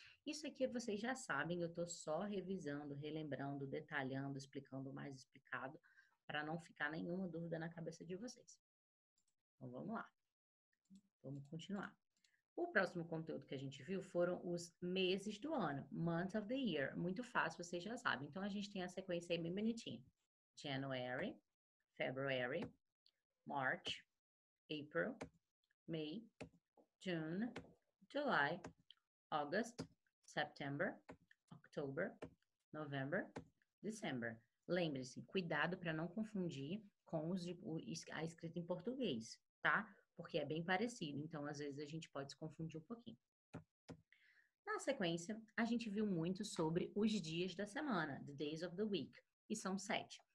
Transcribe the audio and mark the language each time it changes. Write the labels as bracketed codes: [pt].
[pt] Isso aqui vocês já sabem, eu tô só revisando, relembrando, detalhando, explicando mais explicado, para não ficar nenhuma dúvida na cabeça de vocês. Então vamos lá. Vamos continuar. O próximo conteúdo que a gente viu foram os meses do ano, [en] month of the year. [pt] Muito fácil, vocês já sabem. Então, a gente tem a sequência aí bem bonitinha. [en] January, February, March, April, May, June, July, August, September, October, November, December. [pt] Lembre-se, cuidado para não confundir com a escrita em português, tá? Porque é bem parecido, então às vezes a gente pode se confundir um pouquinho. Na sequência, a gente viu muito sobre os dias da semana, [en] the days of the week, [pt] e são 7.